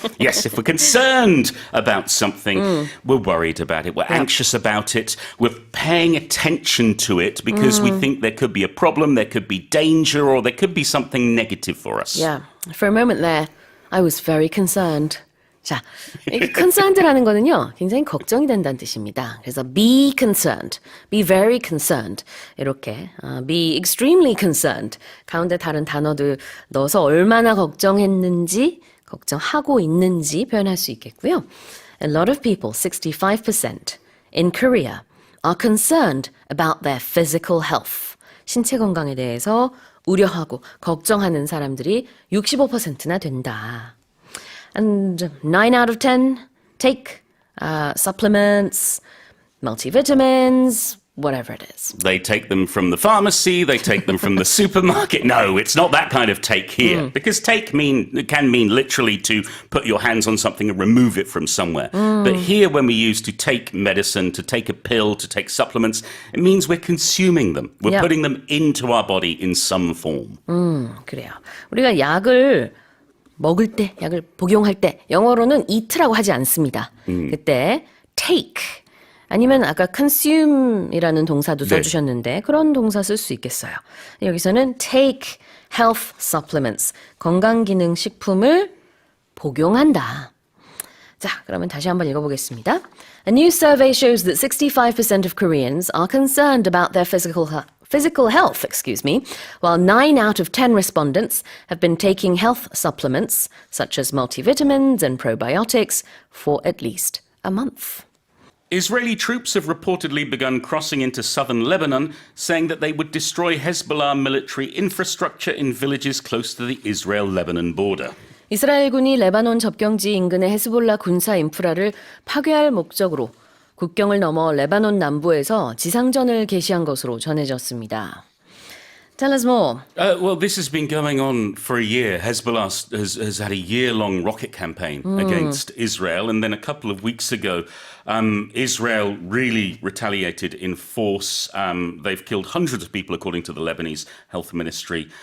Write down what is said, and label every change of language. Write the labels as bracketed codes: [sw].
[en] Yes, if we're concerned about something, we're worried about it, we're anxious about it, we're paying attention to it because we think there could be a problem, there could be danger, or there could be something negative for us. Yeah. For a moment there, I was very concerned. [ko] 자, 이 concerned라는 거는요, 굉장히 걱정이 된다는 뜻입니다. 그래서 [en] be concerned, be very concerned [ko] 이렇게 [en] be extremely concerned [ko] 가운데 다른 단어들 넣어서 얼마나 걱정했는지, 걱정하고 있는지 표현할 수 있겠고요. [en] A lot of people, 65% in Korea, are concerned about their physical health. [ko] 신체 건강에 대해서 우려하고 걱정하는 사람들이 65%나 된다. [en] And 9 out of 10 take supplements, multivitamins, whatever it is. They take them from the pharmacy, they take them from the supermarket. No, it's not that kind of take here. Because take can mean literally to put your hands on something and remove it from somewhere. But here when we use to take medicine, to take a pill, to take supplements, it means we're consuming them. We're Yeah. putting them into our body in some form. [ko] 그래요. 우리가 약을 먹을 때, 약을 복용할 때 영어로는 eat라고 하지 않습니다. 그때 take 아니면 아까 consume이라는 동사도 네. 써주셨는데 그런 동사 쓸 수 있겠어요. 여기서는 [en] take health supplements [ko] 건강기능식품을 복용한다. 자, 그러면 다시 한번 읽어보겠습니다. [en] A new survey shows that 65% of Koreans are concerned about their physical health, while 9 out of 10 respondents have been taking health supplements, such as multivitamins and probiotics, for at least a month. Israeli troops have reportedly begun crossing into southern Lebanon, saying that they would destroy Hezbollah military infrastructure in villages close to the Israel-Lebanon border. [ko] 이스라엘군이 레바논 접경지 인근의 헤스볼라 군사 인프라를 파괴할 목적으로 국경을 넘어 레바논 남부에서 지상전을 개시한 것으로 전해졌습니다. [en] Tell us more. Well, this has been going on for a year. Hezbollah has had a year-long rocket campaign against Israel. And then a couple of weeks ago, Israel really retaliated in force. They've killed hundreds of people, according to the Lebanese health ministry.